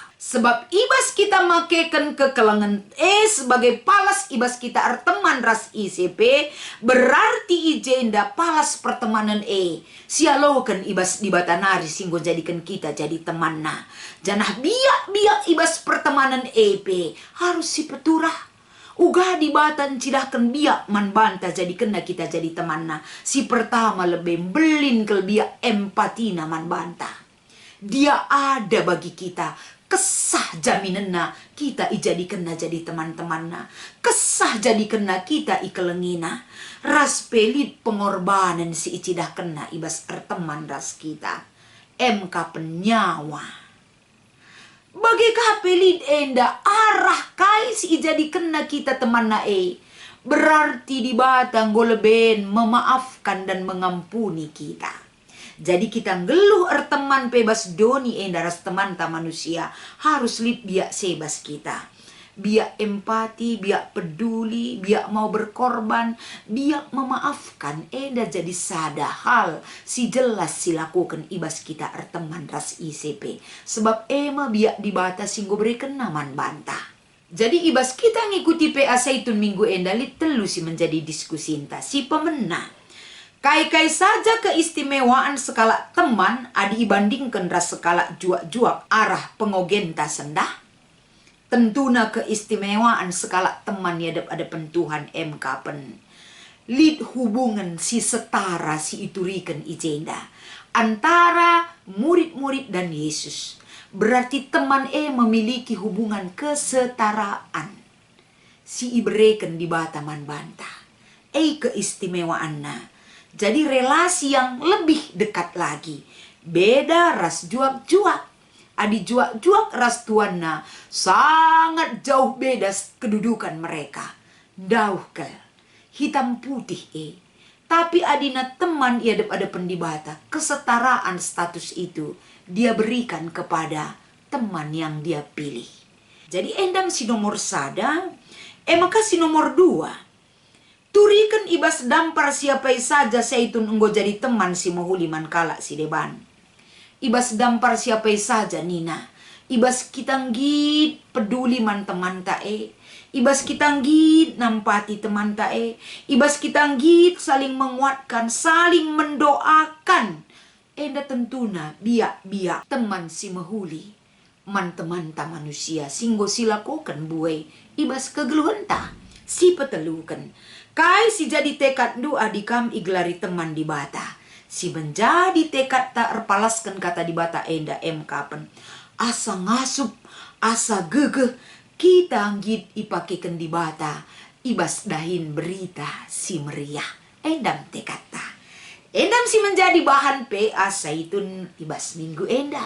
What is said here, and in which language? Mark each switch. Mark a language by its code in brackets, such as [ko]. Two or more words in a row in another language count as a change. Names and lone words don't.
[btx] Sebab ibas kita makekan kekelengan sebagai palas ibas kita arteman ras ICP, berarti ijenda palas pertemanan sialokan ibas di bata nari singgo jadikan kita jadi temanna. Janah biak ibas pertemanan EP harus si peturah. Uga di batan cidahkan biak man banta jadi kena kita jadi temanna. Si pertama lebih belin ke biak empatina man banta. [id] Dia ada bagi kita. [btx] Kesah jaminanna kita ijadikanna jadi teman-temanna. Kesah jadikanna kita ikelengina. Ras pelit pengorbanan si icidah kena ibas erteman ras kita. Penyawa. Bagi kapelit enda arah kai si ijadikanna kita temanna berarti di batang goleben [id] memaafkan dan mengampuni kita. [btx] Jadi kita ngeluh teman bebas doni daras teman ta manusia harus lip biak sebas kita. Biak empati, biak peduli, biak mau berkorban, biak memaafkan jadi sada hal si jelas si lakukan ibas kita teman ras ICP. Sebab biak dibatasi singgo berikan naman bantah. Jadi ibas kita ngikuti PA Zaitun minggu lit telu si menjadi diskusi inta si pemenang. Kai-kai saja keistimewaan skala teman adi ibandingkan ras skala juak-juak arah pengogenta sendah. Tentuna keistimewaan skala teman ya ada pentuhan kapen. Lid hubungan si setara si iturikan ijenda. [id] Antara murid-murid dan Yesus. Berarti teman memiliki hubungan kesetaraan. [btx] Si ibreken di bataman bantah. Keistimewaanna. [id] Jadi relasi yang lebih dekat lagi. [btx] Beda ras juak-juak. Adi juak-juak ras tuanna. [id] Sangat jauh beda kedudukan mereka. [btx] Dauh ke. Hitam putih Tapi adina teman ia ada pendibata. [id] Kesetaraan status itu dia berikan kepada teman yang dia pilih. [btx] Jadi endam si nomor sada. Maka si nomor dua. Turikan ibas dampar siapa saja Zaitun enggo jadi teman si mahuliman kala si deban. Ibas dampar siapa saja Nina. Ibas kitanggit peduli man teman tae. Ibas kitanggit nampati teman tae. Ibas kitanggit [id] saling menguatkan, saling mendoakan. [btx] Enda tentuna biak teman si mahuli. Man teman ta manusia singgo silakokan buai. Ibas kegeluhan ta si petelukan. Kai si jadi tekad doa adikam iglari teman di bata. Si menjadi tekad tak erpalaskan kata di bata enda kapen. Asa ngasup, asa gegeh, kita anggit ipakekan di bata. Ibas dahin berita si meriah. Endam tekad ta. Endam si menjadi bahan PA Zaitun ibas minggu enda.